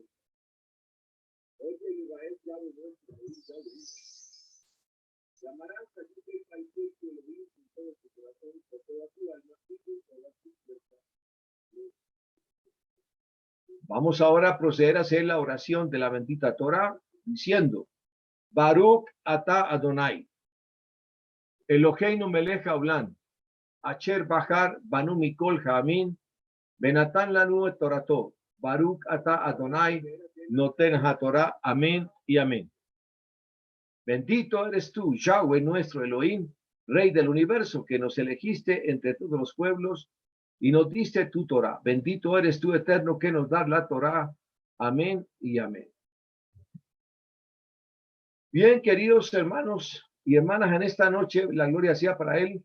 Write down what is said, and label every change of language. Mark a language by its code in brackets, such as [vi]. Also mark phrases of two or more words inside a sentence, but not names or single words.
[es] Oye Israel, Yahweh nuestro Elohim, Yahweh. Y amarás a Yuhei Baihei tu Elohim con todo tu corazón, con toda tu alma y con todas tus fuerzas. Vamos ahora a proceder a hacer la oración de la bendita Torah diciendo, [he] ברוך אתה אדוני אלוהינו מלך העולם אשר בחר בנו מכל העמים ונתן לנו את תורתו ברוך אתה אדוני נותן התורה, [es] amén y amén. Bendito eres tú, Yahweh nuestro Elohim, Rey del universo, que nos elegiste entre todos los pueblos y nos diste tu Torah. Bendito eres tú, Eterno, que nos da la Torah. Amén y amén. Bien, queridos hermanos y hermanas, en esta noche, la gloria sea para Él.